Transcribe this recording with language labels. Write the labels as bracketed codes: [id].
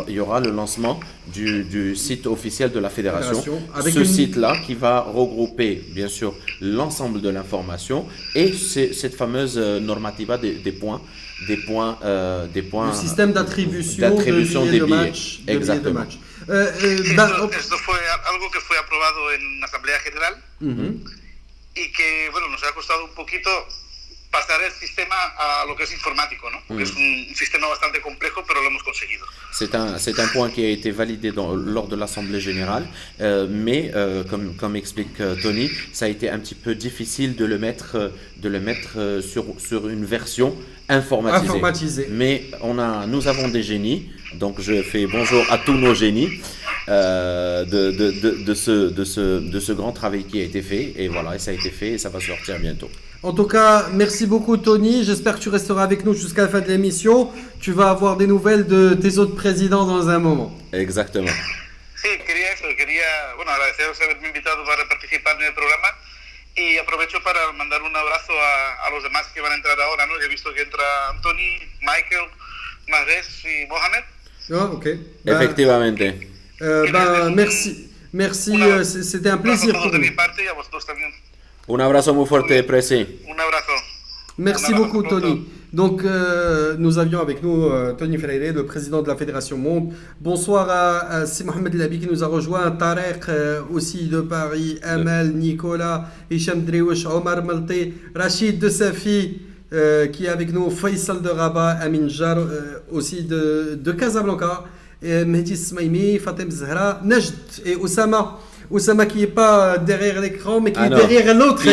[fr] il y aura le lancement du site officiel de la fédération. Avec Ce site-là qui va regrouper, bien sûr, l'ensemble de l'information et cette fameuse normativa des points. Le système d'attribution des de billets. match. Exactement. [es] Esto fue algo que fue aprobado en Asamblea General y que, bueno, nos ha costado un poquito pasar el sistema a lo que es informático, ¿no? Porque es un sistema bastante complejo, pero lo hemos conseguido. [fr] C'est un point qui a été validé lors de l'Assemblée générale, mais comme explique Tony, ça a été un petit peu difficile de le mettre sur une version informatisée. Mais nous avons des génies, donc je fais bonjour à tous nos génies de ce grand travail qui a été fait, et voilà, et ça a été fait et ça va sortir bientôt. En tout cas, merci beaucoup Tony. J'espère que tu resteras avec nous jusqu'à la fin de l'émission. Tu vas avoir des nouvelles de tes autres présidents dans un moment. Exactement. [es] Sí, quería bueno, agradeceros haberme invitado para participar en el programa y aprovecho para mandar un abrazo a los demás que van a entrar ahora, ¿no? Ya he visto que entra Anthony, Michael, Mahrez y Mohamed. Ah, ok. Effectivamente. [fr] Merci, c'était un plaisir pour [es] de mi [fr] nous. [es] parte y a vosotros también. Un abrazo muy fuerte, Presi. Un abrazo. [fr] Merci beaucoup Tony. Donc nous avions avec nous Tony Freire, le président de la Fédération Monde. Bonsoir à Si Mohamed Labi qui nous a rejoint, Tarek aussi de Paris, Amal, Nicolas, Hicham Driouch, Omar Malté, Rachid de Safi qui est avec nous, Faisal de Rabat, Amin Jar aussi de Casablanca, Mehdi Smaimi, Fatem Zahra, Najd et Oussama qui n'est pas derrière l'écran, mais qui est derrière l'autre écran.